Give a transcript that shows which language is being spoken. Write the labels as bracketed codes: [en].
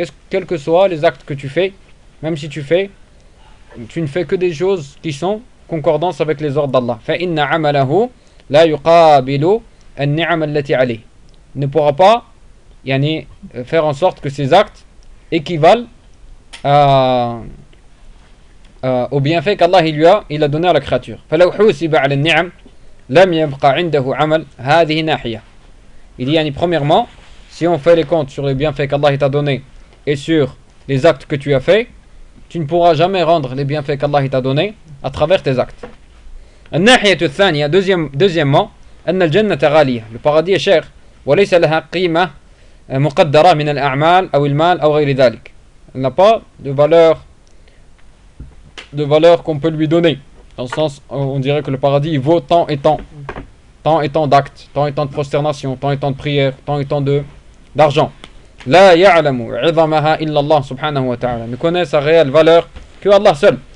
[fr] Quels que soient les actes que tu fais, même si tu ne fais que des choses qui sont concordance avec les ordres d'Allah. Il ne pourra pas faire en sorte que ces actes équivalent à... au bienfait qu'Allah il a donné à la créature. [ar] فلو حسب على النعم لم يبقى عنده عمل هذه ناحية. [fr] Il dit premièrement, si on fait les comptes sur les bienfaits qu'Allah t'a donné et sur les actes que tu as fait, tu ne pourras jamais rendre les bienfaits qu'Allah t'a donné à travers tes actes. [ar] الناحية الثانية, [fr] deuxièmement, [ar] أن الجنة غالية, [fr] le paradis est cher, [ar] وليس لها قيمة مقدرة من الأعمال أو المال أو غير ذلك. [fr] Elle n'a pas de valeur qu'on peut lui donner. Dans le sens, on dirait que le paradis il vaut tant et tant. Tant et tant d'actes, tant et tant de prosternation, tant et tant de prières, tant et tant d'argent. [ar] La ya'lamu 'idamaha illa Allah subhanahu wa ta'ala. [fr] Ne connaît sa réelle valeur que Allah seul.